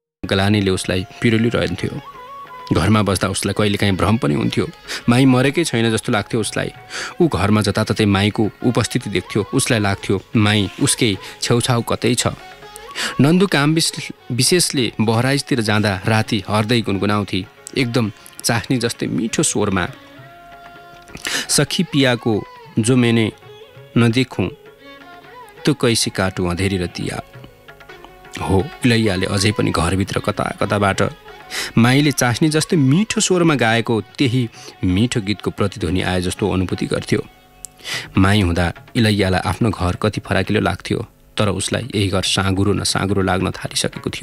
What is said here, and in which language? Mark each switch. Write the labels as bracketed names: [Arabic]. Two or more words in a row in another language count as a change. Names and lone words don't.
[Nepali] ग्लानीले उसलाई पिरोलिरहन्थ्यो। घरमा बस्दा उसलाई कहिलेकाहीँ भ्रम पनि हुन्थ्यो, माई मरेकै छैन जस्तो लाग्थ्यो उसलाई। ऊ घरमा जताततै माईको उपस्थिति देख्थ्यो, उसलाई लाग्थ्यो माई उसकै छेउछाउ कतै छ। नन्दु काम विशेषले बहराइजतिर जाँदा राति हर्दै गुनगुनाउँथे, एकदम चाख्ने जस्तै मिठो स्वरमा, [Hindi] सखी पिया को जो मैंने न देखूं तो कैसे काटू अँधेरी र दिया। [Nepali] हो, इलैयाले अझै पनि घरभित्र कता कताबाट माईले चास्ने जस्तै मिठो स्वरमा गाएको त्यही मिठो गीतको प्रतिध्वनि आए जस्तो अनुभूति गर्थ्यो। माई हुँदा इलैयालाई आफ्नो घर कति फराकिलो लाग्थ्यो, तर उसलाई यही घर साँगुरो न साँगुरो लाग्न थालिसकेको थियो।